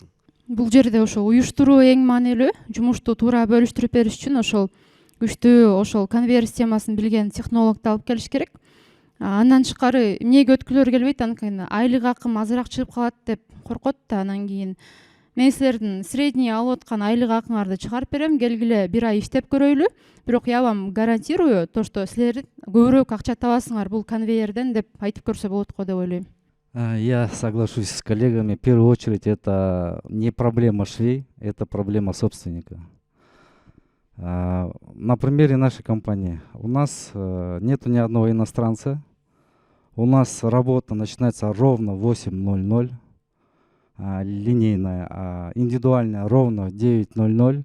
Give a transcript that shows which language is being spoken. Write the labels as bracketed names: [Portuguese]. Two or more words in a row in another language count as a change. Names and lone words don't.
[Kyrgyz] Бул жерде ошо уюштуруу эң маанилүү. Жумушту туура бөлүштүрүп бериш үчүн ошол күчтүү ошол конвейер системасын билген технологду алып келиш керек. Андан тышкары эмнеге өткүлөр келбейт, анткени айлык акым азыраак чыгып калат деп коркот да. Анан кийин мен силердин средний алып аткан айлык акыңарды чыгарып берем, келгиле бир ай иштеп көрөйлү. Бирок [Russian] я вам гарантирую то, что [Kyrgyz] силер көбүрөөк акча табасыңар бул конвейерден деп айтып көрсө болот го деп ойлойм. [Russian] Я соглашусь с коллегами. В первую очередь, это не проблема швей, это проблема собственника. На примере нашей компании. У нас нету ни одного иностранца. У нас работа начинается ровно в 8:00, линейная, а индивидуальная ровно в 9:00.